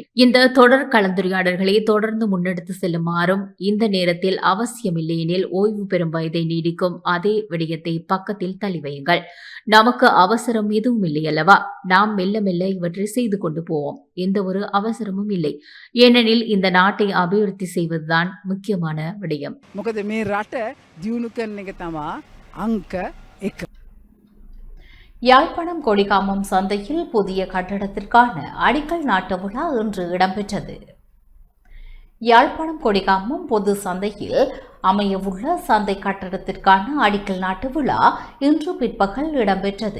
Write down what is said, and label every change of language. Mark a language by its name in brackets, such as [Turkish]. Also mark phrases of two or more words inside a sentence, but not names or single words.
[Tamil] இந்த தொடர் கலந்துரையாடல்களை தொடர்ந்து முன்னெடுத்து செல்லுமாறும் இந்த நேரத்தில் அவசியமில்லை எனில் ஓய்வு பெறும் வயதை நீடிக்கும் அதே விடயத்தை பக்கத்தில் தள்ளி வையுங்கள். நமக்கு அவசரம் எதுவும் இல்லை அல்லவா? நாம் மெல்ல மெல்ல இவற்றை செய்து கொண்டு போவோம். எந்த ஒரு அவசரமும் இல்லை. ஏனெனில் இந்த நாட்டை அபிவிருத்தி செய்வதுதான் முக்கியமான விடயம். [Sinhala] මොකද මේ රට දියුණු කරන එක තමා අංක 1. [Tamil] யாழ்ப்பாணம் கொடிகாமம் சந்தையில் புதிய கட்டடத்திற்கான அடிக்கல் நாட்டு விழா இன்று இடம்பெற்றது. யாழ்ப்பாணம் கொடிகாமம் பொது சந்தையில் அமையவுள்ள சந்தை கட்டடத்திற்கான அடிக்கல் நாட்டு விழா இன்று பிற்பகல் இடம்பெற்றது.